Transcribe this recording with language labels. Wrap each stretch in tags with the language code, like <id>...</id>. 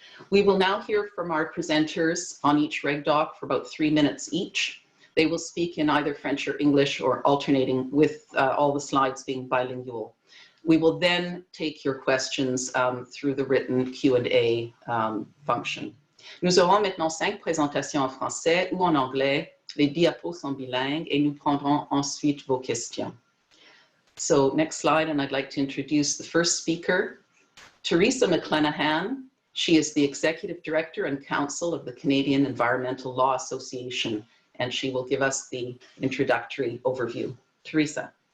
<en>We will now hear from our presenters on each REGDOC for about 3 minutes each. They will speak in either French or English or alternating with all the slides being bilingual. We will then take your questions through the written Q&A function.</en> <fr>Nous aurons maintenant 5 présentations en français ou en anglais. Les diapos sont bilingues et nous prendrons ensuite vos questions.</fr> <en>So next slide, and I'd like to introduce the first speaker, Teresa McClenahan. She is the Executive Director and Counsel of the Canadian Environmental Law Association, and she will give us the introductory overview. Teresa.</en>